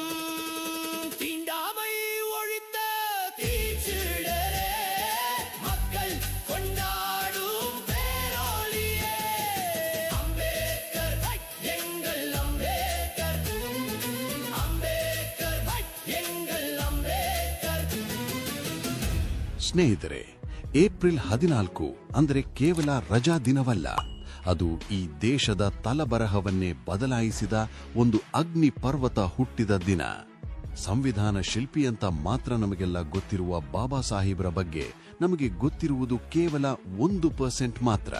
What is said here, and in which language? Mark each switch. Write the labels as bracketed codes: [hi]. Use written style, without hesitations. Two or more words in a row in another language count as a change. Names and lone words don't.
[ta] தீண்டாமை ஒழித்த தீச்சிடரே, மக்கள் கொண்டாடும் பேரொளியே. அம்பேத்கர் எங்கள் அம்பேத்கர், அம்பேத்கர் எங்கள் அம்பேத்கர். [kn] ಸ್ನೇಹಿತರೆ, ಏಪ್ರಿಲ್ 14 ಅಂದರೆ ಕೇವಲ ರಜಾ ದಿನವಲ್ಲ, ಅದು ಈ ದೇಶದ ತಲಬರಹವನ್ನೇ ಬದಲಾಯಿಸಿದ ಒಂದು ಅಗ್ನಿ ಪರ್ವತ ಹುಟ್ಟಿದ ದಿನ. ಸಂವಿಧಾನ ಶಿಲ್ಪಿ ಅಂತ ಮಾತ್ರ ನಮಗೆಲ್ಲ ಗೊತ್ತಿರುವ ಬಾಬಾ ಸಾಹೇಬ್ರ ಬಗ್ಗೆ ನಮಗೆ ಗೊತ್ತಿರುವುದು ಕೇವಲ 1% ಮಾತ್ರ.